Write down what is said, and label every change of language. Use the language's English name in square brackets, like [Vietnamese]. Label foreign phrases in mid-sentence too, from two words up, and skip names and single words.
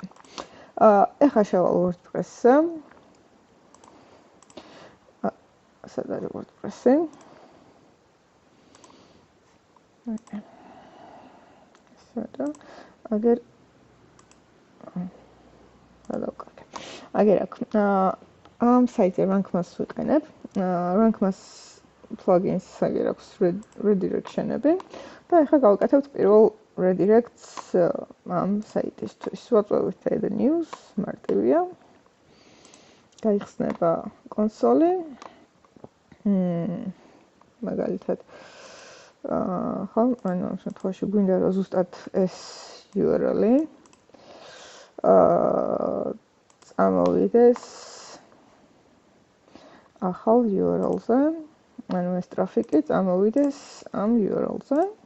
[Georgian] ეხლა შევალ WordPress-ზე. სად არის WordPress-ი? სად? აგერ გადავკარგე. აგერ აქ ამ საიტზე rank-mass ვიყენებ. rank-mass plugins აგერ აქვს redirection-ები და ეხლა გავაკეთებთ პირველ redirects ამ საიტისთვის. ვაწვევით [English] add news, [Georgian] მარტივია. გაიხსნება კონსოლი. მაგალითად ხო, ანუ ამ შემთხვევაში გვინდა რომ ზუსტად ეს URL-ი წამოვიდეს ახალ URL-ზე, ანუ ეს ტრაფიკი წამოვიდეს ამ URL-ზე.